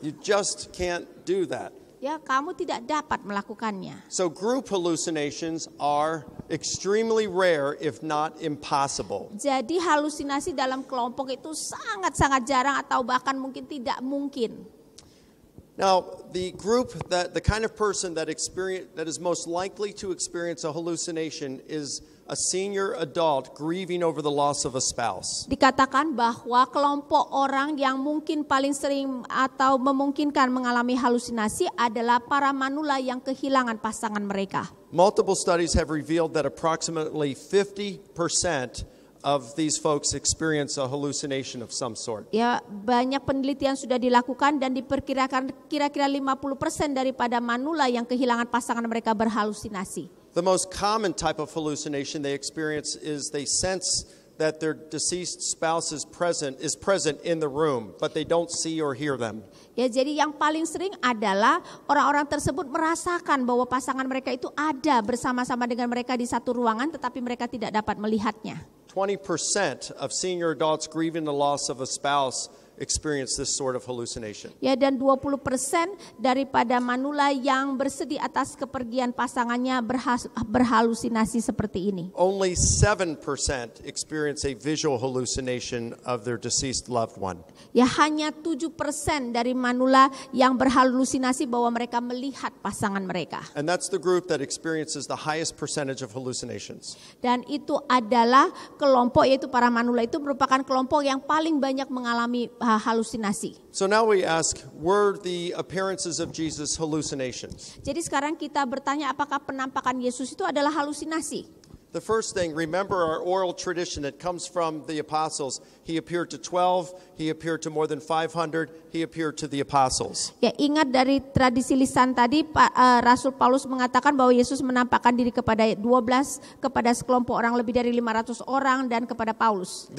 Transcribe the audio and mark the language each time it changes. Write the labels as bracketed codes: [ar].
[en] You just can't do that. [id] Ya, kamu tidak dapat melakukannya. [en] So group hallucinations are extremely rare if not impossible. [id] Jadi halusinasi dalam kelompok itu sangat-sangat jarang atau bahkan mungkin tidak mungkin. [en] Now, the kind of person that is most likely to experience a hallucination is a senior adult grieving over the loss of a spouse. [id] Dikatakan bahwa kelompok orang yang mungkin paling sering atau memungkinkan mengalami halusinasi adalah para manula yang kehilangan pasangan mereka. [en] Multiple studies have revealed that approximately 50% of these folks experience a hallucination of some sort. [id] Ya, banyak penelitian sudah dilakukan dan diperkirakan kira-kira 50% daripada manula yang kehilangan pasangan mereka berhalusinasi. [en] The most common type of hallucination they experience is they sense that their deceased spouse is present in the room, but they don't see or hear them. [id] Ya, jadi yang paling sering adalah orang-orang tersebut merasakan bahwa pasangan mereka itu ada bersama-sama dengan mereka di satu ruangan, tetapi mereka tidak dapat melihatnya. [en] 20% of senior adults grieving the loss of a spouse experience this sort of hallucination. [id] Ya, dan 20% daripada manula yang bersedih atas kepergian pasangannya berhalusinasi seperti ini. [en] Only 7% experience a visual hallucination of their deceased loved one. [id] Ya, hanya 7% dari manula yang berhalusinasi bahwa mereka melihat pasangan mereka. [en] And that's the group that experiences the highest percentage of hallucinations. [id] Dan itu adalah kelompok, yaitu para manula itu merupakan kelompok yang paling banyak mengalami halusinasi. [en] So now we ask, were the appearances of Jesus hallucinations? [id] Jadi sekarang kita bertanya, apakah penampakan Yesus itu adalah halusinasi? [en] The first thing, remember our oral tradition that comes from the apostles. He appeared to 12, he appeared to more than 500, he appeared to the apostles. [id] Ya, ingat dari tradisi lisan tadi, Rasul Paulus mengatakan bahwa Yesus menampakkan diri kepada 12, kepada sekelompok orang lebih dari 500 orang, dan kepada Paulus.